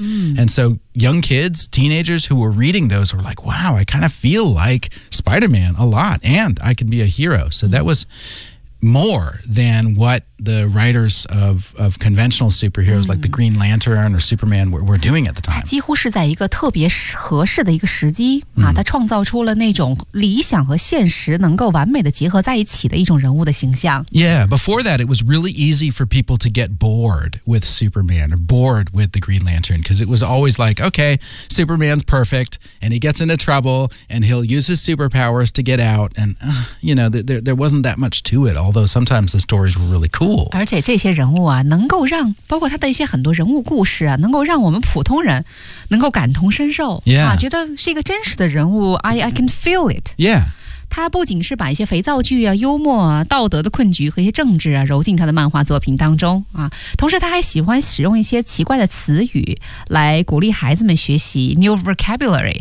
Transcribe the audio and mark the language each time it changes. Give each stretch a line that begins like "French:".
English: And so young kids, teenagers who were reading those were like, wow, I kind of feel like Spider-Man a lot and I can be a hero. So that was more than what the writers of conventional superheroes like the Green Lantern or Superman were doing at the time.
Chinese: 几乎是在一个特别合适的一个时机啊，他创造出了那种理想和现实能够完美的结合在一起的一种人物的形象。
English: Yeah, before that, it was really easy for people to get bored with Superman or bored with the Green Lantern because it was always like, okay, Superman's perfect and he gets into trouble and he'll use his superpowers to get out and, you know, there wasn't that much to it, although sometimes the stories were really cool.
Chinese: 而且这些人物啊，能够让包括他的一些很多人物故事啊，能够让我们普通人能够感同身受、 yeah. 啊，觉得是一个真实的人物。
English: I can feel it. Yeah.
Chinese: 他不仅是把一些肥皂剧啊、幽默啊、道德的困局和一些政治啊揉进他的漫画作品当中啊，同时他还喜欢使用一些奇怪的词语来鼓励孩子们学习
English: new vocabulary，、